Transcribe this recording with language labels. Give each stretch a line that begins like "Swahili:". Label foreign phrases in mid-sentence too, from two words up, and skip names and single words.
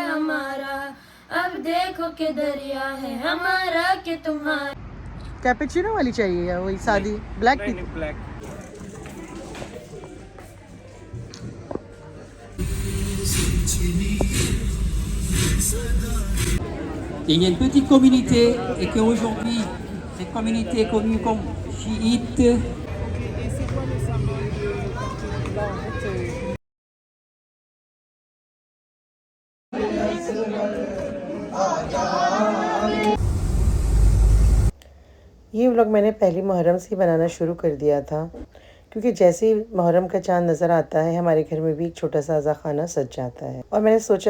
Urdu: ہمارا، اب دیکھو کہ دریا ہے ہمارا کہ تمہارا. کیپیچینو والی چاہیے یا وہی سادی
English: black tea?
Urdu: بلیک.
French: Il y a une petite communauté et qu'aujourd'hui, cette communauté est connue comme chiite.
Urdu: یہ ولاگ میں نے پہلی محرم سے بنانا شروع کر دیا تھا کیونکہ جیسے ہی محرم کا چاند نظر آتا ہے ہمارے گھر میں بھی ایک چھوٹا سا عزا خانہ سج جاتا ہے اور میں نے سوچا